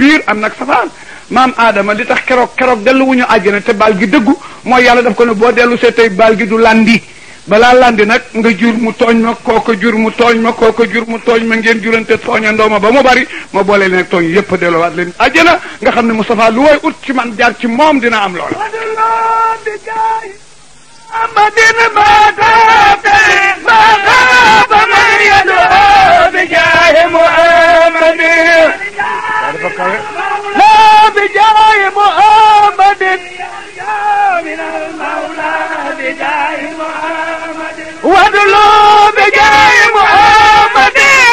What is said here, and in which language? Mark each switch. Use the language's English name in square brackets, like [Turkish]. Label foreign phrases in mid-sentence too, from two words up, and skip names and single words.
[Wolof] biir am nag safaan maam Adama li tax keroog dellu wuñu àjjana te baal gi dëggu mooy yàlla daf ko ne boo dellu see tey baal gi du landi balaa landi nag nga jur mu tooñ ma kooko jur mu tooñ ma kooko jur mu tooñ ma ngeen jurante tooñandoo ma ba mu bari ma boole leen nag tooñ yépp delluwaat leen àjjana nga xam ne Moustapha lu way ut ci man jaar ci moom dina am loola [Arabic] أمدنا ما غاب من يدعو بجاه محمد لا بجاه محمد من المولى بجاه محمد وادلوا بجاه محمد